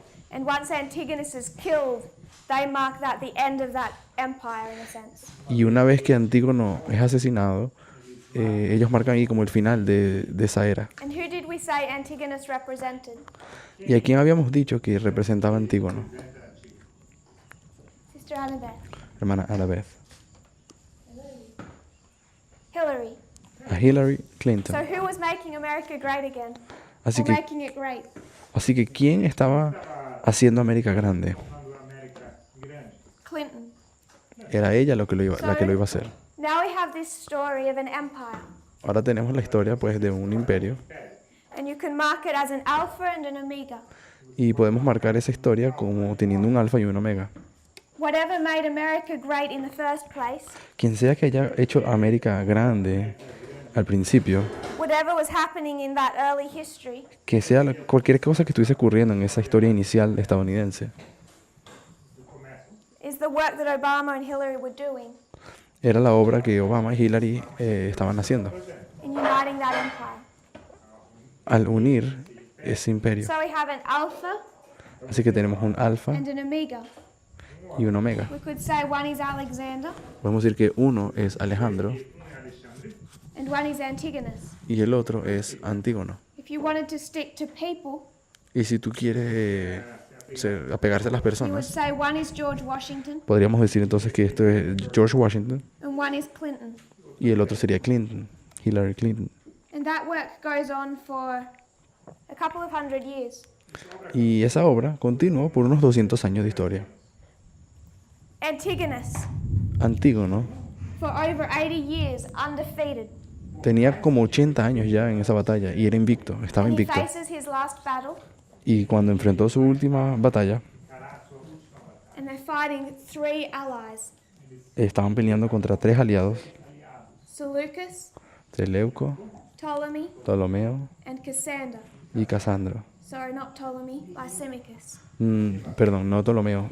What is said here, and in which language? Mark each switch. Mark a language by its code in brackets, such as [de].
[en] And once Antigonus is killed, they mark that the end of that empire in a sense. [es] Y una vez que Antígono es asesinado, ellos marcan ahí como el final de esa era. [en] And who did we say Antigonus represented? [es] ¿Y a quién habíamos dicho que representaba a Antígono? [en] Sister Annabeth. [es] Hermana Annabeth. [en] Hillary. [es] A Hillary [en] So Clinton. who was making America great again? [es] Así [en] Or [es] que, [en] making it great? [es] ¿quién estaba haciendo América grande? [en] Clinton. [es] Era ella la que lo iba a hacer. [en] Now we have this story of an empire. [es] Ahora tenemos la historia pues de un imperio [en] And you can mark it as an alpha and an omega. [es] y podemos marcar esa historia como teniendo un alfa y un omega. [en] Whatever made America great in the first place, [es] Quien sea que haya hecho América grande al principio, [en] whatever was happening in that early history, [es] que sea cualquier cosa que estuviese ocurriendo en esa historia inicial estadounidense, [en] is the work that Obama and Hillary were doing [es] era la obra que Obama y Hillary estaban haciendo [en] in uniting that empire. [es] al unir ese imperio. [en] So we have an alpha [es] Así que tenemos un alfa [en] and an omega. [es] y un omega. [en] We could say one is Alexander [es] Podemos decir que uno es Alejandro [en] and one is Antigonus. [es] y el otro es Antígono. [en] If you wanted to stick to people, [es] Y si tú quieres apegarse a las [en] you would [es] personas, [en] say one is George Washington [es] podríamos decir entonces que esto es George Washington [en] and one is Clinton. [es] y el otro sería Clinton, Hillary Clinton. [en] And that work goes on for a couple of hundred years. [es] Y esa obra continuó por unos 200 años de historia. [en] Antigonus, [es] Antígono [en] for over 80 years, undefeated. [es] tenía como 80 años ya en esa batalla y era invicto, estaba [en] And he [es] invicto. [en] faces his last battle, [es] Y cuando enfrentó su última batalla, [en] and they're fighting three allies: [es] estaban peleando contra 3 aliados, [en] Seleucus, [es] Seleuco, [en] Ptolemy, [es] Ptolomeo [en] and Cassander. [es] y Casandro. [en] Sorry, not Ptolemy, Lysimachus. [es] Perdón, no Ptolomeo,